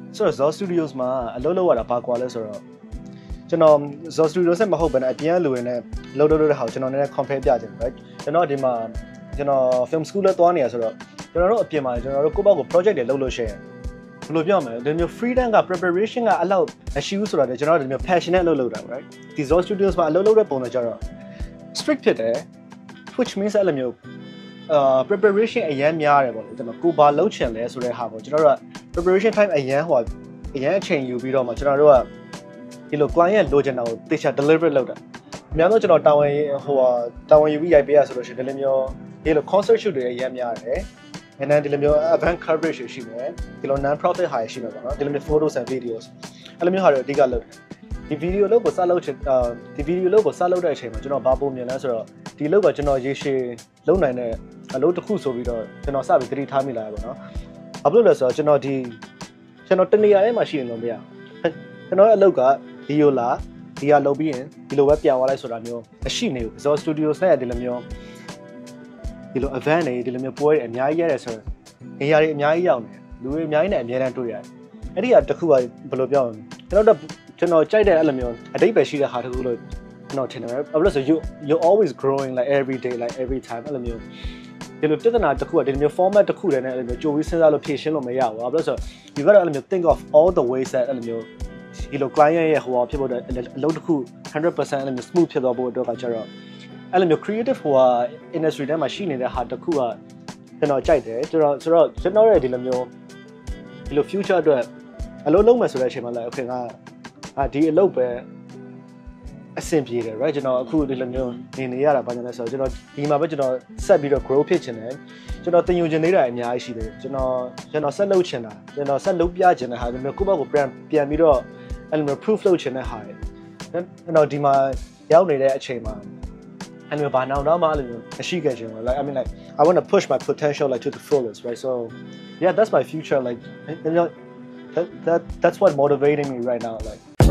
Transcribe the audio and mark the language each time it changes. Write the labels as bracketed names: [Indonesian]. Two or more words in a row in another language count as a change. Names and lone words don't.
[Burmese] ဆိုတော့ Zol Studios မှာအလုပ်လုပ်ရတာဘာကွာလဲဆိုတော့ကျွန်တော် Zol Studios နဲ့မဟုတ်ဘဲနဲ့အပြင်ကလူတွေနဲ့လုပ်တဲ့ဟာကိုကျွန်တော်နည်းနည်း compare ပြချင်တယ် right ကျွန်တော်ဒီမှာကျွန်တော် film school လဲသွားနေရဆိုတော့ကျွန်တော်တို့အပြင်မှာကျွန်တော်တို့ကိုယ့်ဘောက်ကို project တွေလုပ်လို့ရှိရင်ဘယ်လိုပြောမလဲဒီမျိုး freedom က preparation ကအလောက်မရှိဘူးဆိုတော့ကျွန်တော်တို့ဒီမျိုး passionate လုပ်တာ right ဒီ Zol Studios မှာအလုပ်လုပ်တဲ့ပုံစံကြတော့ strict ဖြစ်တယ် which means အဲ့လိုမျိုး preparation အရင်များတယ်ပေါ့လေကျွန်တော်ကိုဘာလုပ်ချင်လဲဆိုတဲ့ဟာပေါ့ကျွန်တော်တို့က preparation time အရင်အချိန်ယူပြီးတော့မှကျွန်တော်တို့ကဒီလို client လိုချင်တာကိုတေချာ deliver လုပ်တာအများဆုံးကျွန်တော်တာဝန်ယူပြီးရိုက်ပေးရဆိုလို့ရှိရင်ဒီလိုမျိုးဒီလို [English] concert shoot [Burmese] တွေအရင်များတယ် [English] and then [Burmese] ဒီလိုမျိုး [English] event coverage [Burmese] ရှိမယ်ဒီလို [English] non profit [Burmese] ဟာရှိမယ်ပေါ့နော်ဒီလိုမျိုး [English] photos and videos [Burmese] အဲ့လိုမျိုးဟာတွေအဓိကလုပ်တယ်ဒီ video လုပ်ကိုစလုပ်ချင်ဒီ video လုပ်ကိုစလုပ်တဲ့အချိန်မှာကျွန်တော်ဘာပုံမြင်လဲဆိုတော့ဒီလုပ်ကကျွန်တော်ရေရှည်လုပ်နိုင်တဲ့အလုပ်တစ်ခုဆိုပြီးတော့ကျွန်တော်စပြီးသတိထားမိလာရပါတော့။ဘာဖြစ်လို့လဲဆိုတော့ကျွန်တော်တ နေရာထဲမှာရှိနေလို့မရဘူး။ကျွန်တော်ရဲ့အလုပ်ကဒီလိုလားဒီကလုပ်ပြီးရင်ဒီလိုပဲပြန်သွားလိုက်ဆိုတာမျိုးမရှိနေဘူး။ Zol Studios နဲ့ဒီလိုမျိုးဒီလို event တွေဒီလိုမျိုးပွဲတွေအများကြီးရတယ်ဆိုတော့နေရာတွေအများကြီးရောက်နေတယ်။လူတွေအများကြီးနဲ့အများတန်းတွေ့ရတယ်။အဲ့ဒီကတစ်ခုကဘယ်လိုပြောရမလဲ။ကျွန်တော်ကြိုက်တဲ့အဲ့လိုမျိုးအ တိတ်ပဲရှိတဲ့ဟာတစ်ခုလို့ကျွန်တော်ထင်တယ်။ဘာလို့လဲဆို [English] you always growing like every day like every time [Burmese] အဲ့လိုမျိုးဒီလိုပြဿနာတစ်ခုကဒီလိုမျိုး format တစ်ခုတည်းနဲ့အဲ့လိုမျိုးကြိုပြီးစဉ်းစားလို့ဖြေရှင်းလို့မရဘူး။ဘာလို့လဲဆို [English] you got to [Burmese] အဲ့လိုမျိုး [English] think of all the ways that [Burmese] အဲ့လို မျိုးဒီလို client ရဲ့ဟိုဖြစ်ဖို့အလုပ်တစ်ခု 100% အဲ့လိုမျိုး smooth ဖြစ်သွားဖို့အတွက်ကကျတော့အဲ့လိုမျိုး creative ဟို industry ထဲမှာရှိနေတဲ့ဟာတစ်ခုကကျွန်တော်ကြိုက်တယ်ဆိုတော့ကျွန်တော်ရဲ့ဒီလိုမျိုး ဒီလို future အတွက်အလုပ်လုပ်မယ်ဆိုတဲ့အချိန်မှာလည်း okay ငါဒီအလုပ်ပဲအဆင်ပြေတယ် right ကျွန်တော်အခုဒီလိုမျိုးနေရတာဘာကြော င့်လဲဆိုတော့ကျွန်တော်ဒီမှာပဲကျွန်တော်ဆက်ပြီးတော့ grow ဖြစ်ချင်တယ်ကျွန်တော်တင်ယူချင်နေတာအများကြီးရှိတယ်ကျွန်တော်ဆက်လုပ်ချင်တာကျွန်တော်ဆက်လုပ်ပြချင်တဲ့ဟာဒီမျိုးကိုယ့်ဘက်ကိုပြန်ပြီးတော့အဲ့လိုမျိုး proof လုပ်ချင်တဲ့ဟာကျွန်တော်ဒီမှာရောက်နေတဲ့အချိန်မှာအဲ့လိုဘာနောက်တော့မှအဲ့လိုမျိုးမရှိခဲ့ချင်ဘူး [English] like I mean like I want to push my potential like to the fullest right so yeah that's my future like you know that's what motivating me right now like